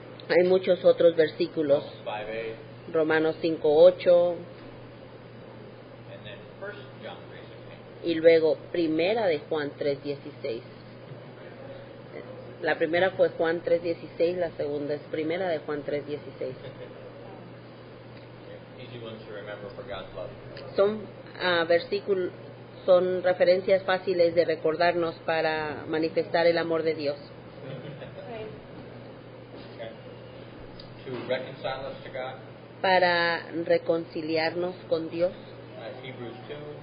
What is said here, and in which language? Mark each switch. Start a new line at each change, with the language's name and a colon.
Spanish: Hay muchos otros versículos.
English: Romans 5:8
Spanish: Romanos 5:8
English: and then 1 John 3:16.
Spanish: y luego primera de Juan 3:16. La primera fue Juan 3:16, la segunda es primera de Juan 3:16.
English: Easy ones to remember for God's love.
Spanish: Son versículos, son referencias fáciles de recordarnos para manifestar el amor de Dios.
English: Okay. To reconcile us to God.
Spanish: Para reconciliarnos con Dios.
English: Hebrews 2,